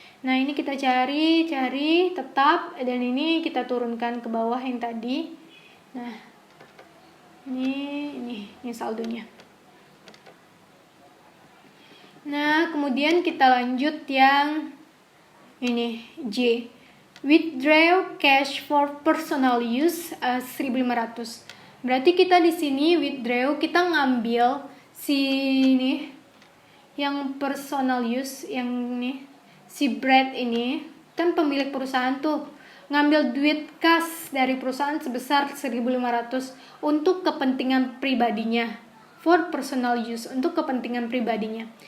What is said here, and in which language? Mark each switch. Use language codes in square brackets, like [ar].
[id] Nah, ini kita cari tetap, dan ini kita turunkan ke bawah yang tadi. Nah, ini saldonya. Nah, kemudian kita lanjut yang ini, J. [en] Withdraw cash for personal use 1.500. [id] Berarti kita di sini withdraw, kita ngambil ini yang personal use, yang ini si Brad ini kan pemilik perusahaan tuh, ngambil duit kas dari perusahaan sebesar 1.500 untuk kepentingan pribadinya, [en] for personal use, [id] untuk kepentingan pribadinya.